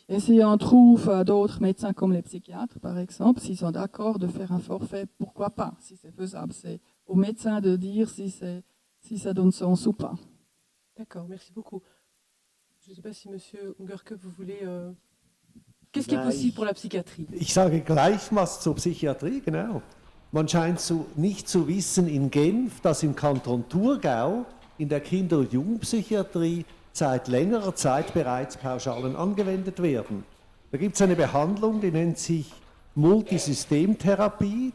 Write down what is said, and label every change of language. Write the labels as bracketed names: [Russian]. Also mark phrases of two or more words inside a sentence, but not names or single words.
[French] Et si on trouve d'autres médecins comme les psychiatres, par exemple, s'ils sont d'accord de faire un forfait, pourquoi pas, si c'est faisable. C'est aux médecins de dire si ça donne sens ou pas. D'accord, merci beaucoup. Je ne sais pas si Monsieur Ungerke, vous voulez... Qu'est-ce qui est possible pour la psychiatrie? [German] Ich sage gleich was zur Psychiatrie, genau. Man scheint nicht zu wissen in Genf, dass im Kanton Thurgau in der Kinder- und Jugendpsychiatrie seit längerer Zeit bereits Pauschalen angewendet werden. Da gibt es eine Behandlung, die nennt sich Multisystemtherapie.